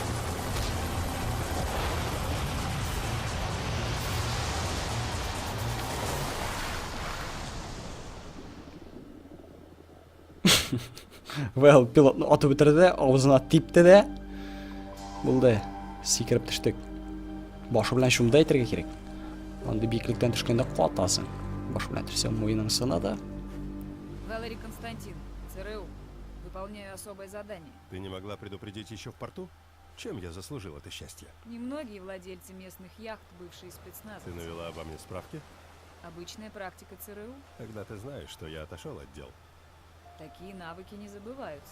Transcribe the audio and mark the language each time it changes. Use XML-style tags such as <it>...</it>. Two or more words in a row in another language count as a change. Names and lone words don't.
<tt>Well, пилотны атып бетерде, авызына типте дә. Булды. Сикереп төштек. Башы белән шунда әйтергә кирәк. Анда биеклектән төшкәндә катасың. Башы белән төшсәң муеның сынады.</tt> <ru>Валерий Константин, ЦРУ. Выполняю особое задание. Ты не могла предупредить еще в порту? Чем я заслужил это счастье? Немногие владельцы местных яхт, бывшие Ты спецназовцы. навела обо мне справки? Обычная практика ЦРУ. Тогда ты знаешь, что я отошел от дел. Такие навыки не забываются.</ru>